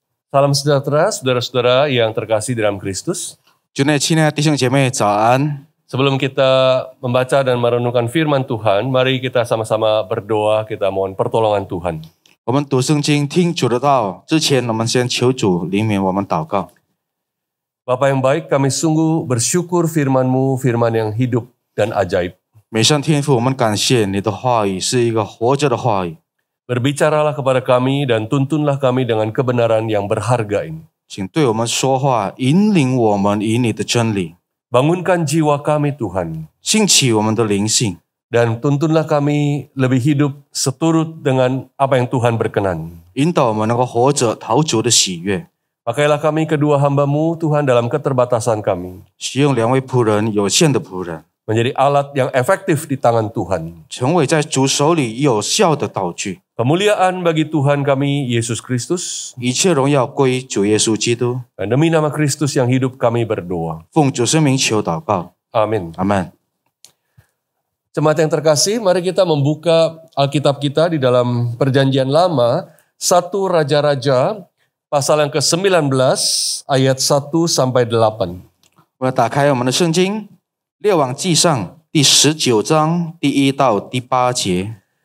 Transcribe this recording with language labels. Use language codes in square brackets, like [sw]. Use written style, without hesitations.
[id] Salam sejahtera, saudara-saudara yang terkasih dalam Kristus. [zh] 主内亲爱的弟兄姐妹早安。 [id] Sebelum kita membaca dan merenungkan firman Tuhan, mari kita sama-sama berdoa, kita mohon pertolongan Tuhan. [zh] 我们读圣经听主的道之前，我们先求主怜悯我们祷告。 [id] Bapa yang baik, kami sungguh bersyukur firman-Mu, firman yang hidup dan ajaib. [zh] 美善天父，我们感谢你的话语是一个活着的话语， [id] Berbicaralah kepada kami dan tuntunlah kami dengan kebenaran yang berharga ini. [zh] 请对我们说话，引领我们以你的真理， [id] Bangunkan jiwa kami Tuhan, [zh] 兴起我们的灵性， [id] dan tuntunlah kami lebih hidup seturut dengan apa yang Tuhan berkenan. [zh] 引导我们能够活着讨主的喜悦。 [id] Pakailah kami kedua hamba-Mu Tuhan dalam keterbatasan kami, [zh] 使用两位仆人，有限的仆人， [id] menjadi alat yang efektif di tangan Tuhan. [zh] 成为在主手里有效的道具。 [id] Kemuliaan bagi Tuhan kami Yesus Kristus, [zh] 一切荣耀归主耶稣基督。 [id] dan demi nama Kristus yang hidup kami berdoa. [zh] 奉主圣名求祷告， [id] Amin. [zh] 阿门。 [id] Jemaat yang terkasih, mari kita membuka Alkitab kita di dalam Perjanjian Lama, 1 Raja-Raja, pasal yang ke-19, ayat 1 sampai 8. [zh] 我要打开我们的圣经，《列王纪上》第19章第1到第8节。